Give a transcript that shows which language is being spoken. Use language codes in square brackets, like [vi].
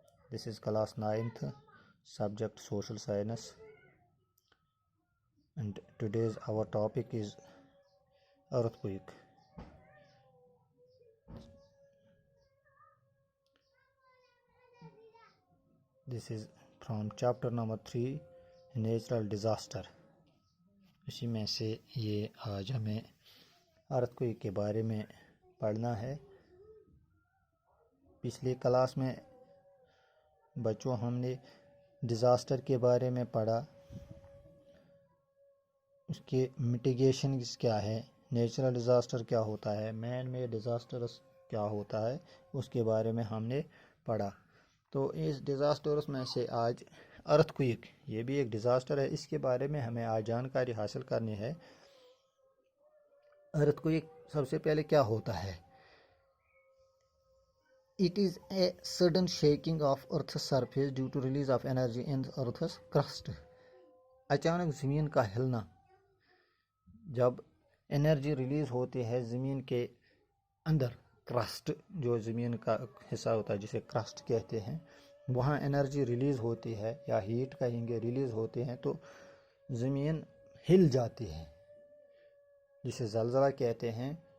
[en] This is class 9th, subject Social Science, and today's our topic is earthquake. This is from chapter number 3, Natural Disaster. [ur] اسی میں سے یہ آج ہمیں earthquake کے بارے میں پڑھنا ہے. پچھلی کلاس میں بچوں ہم نے ڈیزاسٹر کے بارے میں پڑھا، اس کے میٹیگیشنز کیا ہے، نیچرل ڈیزاسٹر کیا ہوتا ہے، مین میڈ ڈیزاسٹرز کیا ہوتا ہے، اس کے بارے میں ہم نے پڑھا. تو اس ڈیزاسٹرز میں سے آج ارتھکویک، یہ بھی ایک ڈیزاسٹر ہے، اس کے بارے میں ہمیں آج جانکاری حاصل کرنی ہے. ارتھکویک سب سے پہلے کیا ہوتا ہے؟ [en] It is a sudden shaking of Earth's surface due to release of energy in Earth's crust. [ur] اچانک زمین کا ہلنا، جب انرجی ریلیز ہوتی ہے زمین کے اندر، کرسٹ جو زمین کا حصہ ہوتا ہے جسے کرسٹ کہتے ہیں، وہاں انرجی ریلیز ہوتی ہے یا ہیٹ کہیں گے ریلیز ہوتے ہیں تو زمین ہل جاتی ہے، جسے زلزلہ کہتے ہیں.